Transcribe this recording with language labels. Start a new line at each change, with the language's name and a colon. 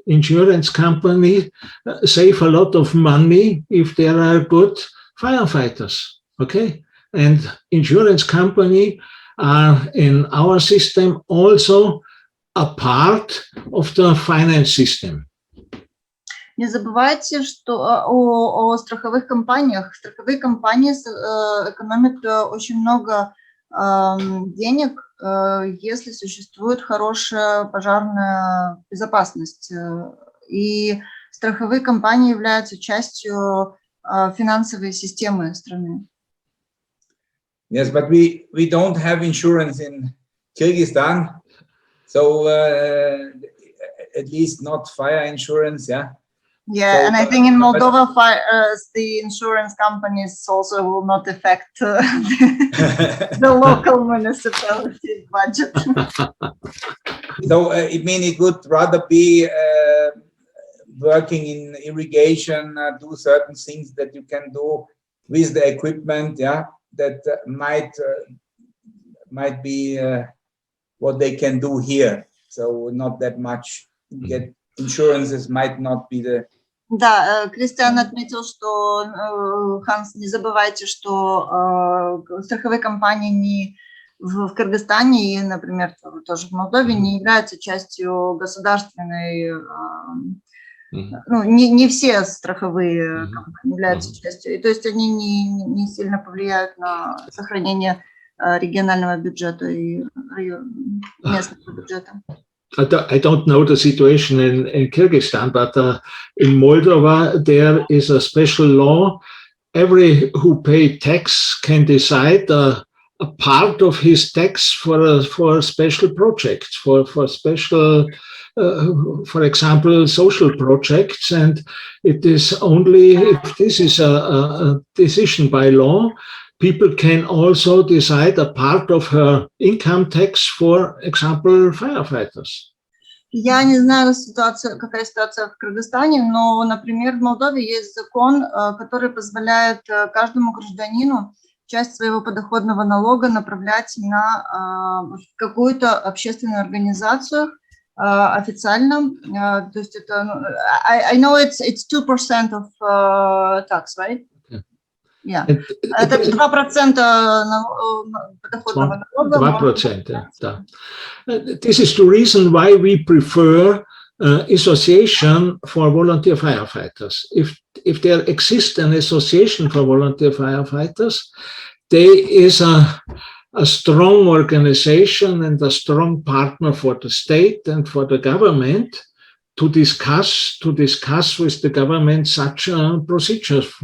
English: Insurance companies save a lot of money if there are good firefighters. Okay, and insurance company are in our system also a part of the finance system.
Russian: Не забывайте, что о страховых компаниях. Страховые компании экономят очень много денег, если существует хорошая пожарная безопасность. И страховые компании являются частью финансовой системы страны.
English: Yes, but we don't have insurance in Kyrgyzstan, so at least not fire insurance, yeah. Yeah, so, and I think in Moldova, the insurance companies also will not affect the local municipality budget. So it means it would rather be working in irrigation, do certain things that you can do with the equipment, yeah, that might be what they can do here. So not that much. Get insurances might not be the.
Russian: Да, Кристиан отметил, что, Ханс, не забывайте, что страховые компании не в Кыргызстане и, например, тоже в Молдове не являются частью государственной, ну, не все страховые компании являются частью, и, то есть они не сильно повлияют на сохранение регионального бюджета и местного бюджета.
English: I don't know the situation in Kyrgyzstan, but in Moldova there is a special law. Every who pay tax can decide a part of his tax for special projects, for special, for example, social projects, and it is only if this is a decision by law. People can also decide a part of her income tax, for example, firefighters.
Russian: Я не знаю, какая ситуация в Кыргызстане, но, например, в Молдове есть закон, который позволяет каждому гражданину часть своего подоходного налога направлять на какую-то общественную организацию официально. То есть это,
English: I know it's 2% of tax, right? Yeah.
Russian: Это 2% подоходного налога. 2%, да.
English: This is the reason why we prefer association for volunteer firefighters. If there exists an association for volunteer firefighters, there is a strong organization and a strong partner for the state and for the government to discuss with the government such procedures.